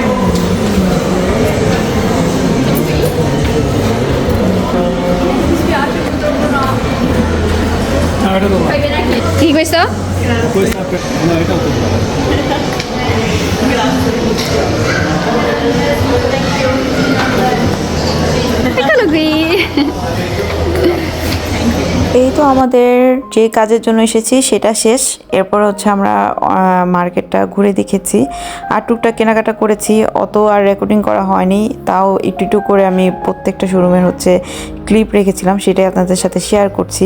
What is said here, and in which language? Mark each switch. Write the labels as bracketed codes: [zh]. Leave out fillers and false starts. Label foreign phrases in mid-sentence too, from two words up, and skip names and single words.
[it] Mi spiace, purtroppo no. [bn] না এটা তোমার। [it] Fai bene anche. Chi questo? Questa per... No, [bn] এটাও তোমার। [it] Eccolo qui. [bn] এই তো আমাদের যে কাজের জন্য এসেছি সেটা শেষ। এরপর হচ্ছে আমরা মার্কেটটা ঘুরে দেখেছি আর টুকটাক কেনাকাটা করেছি, অত আর রেকর্ডিং করা হয়নি, তাও একটু একটু করে আমি প্রত্যেকটা শোরুমের হচ্ছে ক্লিপ রেখেছিলাম, সেটাই আপনাদের সাথে শেয়ার করছি।